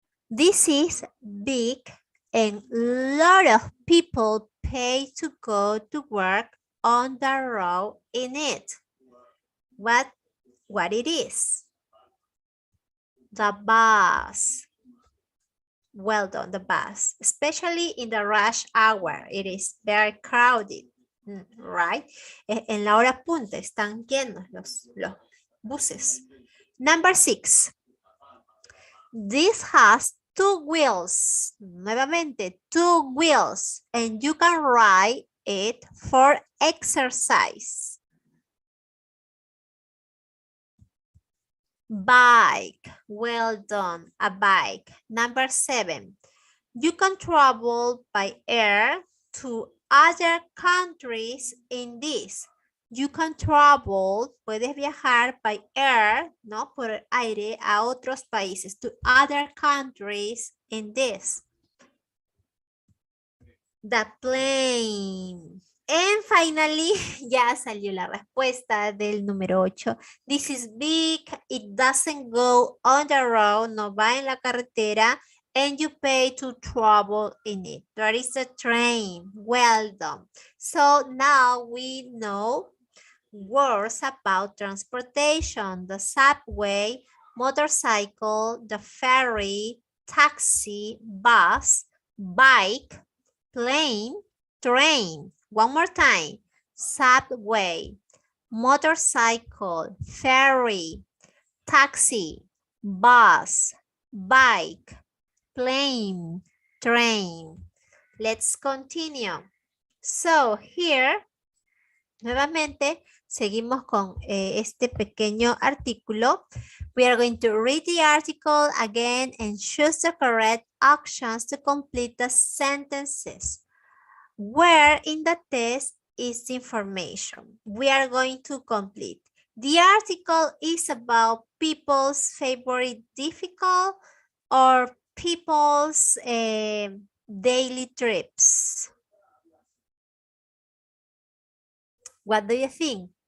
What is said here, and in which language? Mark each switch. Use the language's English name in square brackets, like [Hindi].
[English] This is big and a lot of people pay to go to work on the road in it. What it is? The bus. Well done, the bus. Especially in the rush hour. It is very crowded, right? [Spanish] En la hora punta están llenos los buses. [English] Number 6. This has 2 wheels. [Spanish] Nuevamente, [English] 2 wheels. And you can ride it for exercise. Bike. Well done. A bike. Number 7. You can travel by air to other countries in this. You can travel, [Spanish] puedes viajar [English] by air, [Spanish] ¿no? Por aire a otros países, [English] to other countries in this. The plane. And finally, [Spanish] ya salió la respuesta del número 8. [English] This is big, it doesn't go on the road, [Spanish] no va en la carretera, [English] and you pay to travel in it. There is a train. [Spanish] Well done. [English] So now we know words about transportation, the subway, motorcycle, the ferry, taxi, bus, bike, plane, train. One more time. Subway, motorcycle, ferry, taxi, bus, bike, plane, train. Let's continue. So here, [Spanish] nuevamente, seguimos con este pequeño artículo. [English] We are going to read the article again and choose the correct actions to complete the sentences. Where in the test is the information? We are going to complete. The article is about people's favorite difficult or people's daily trips. What do you think?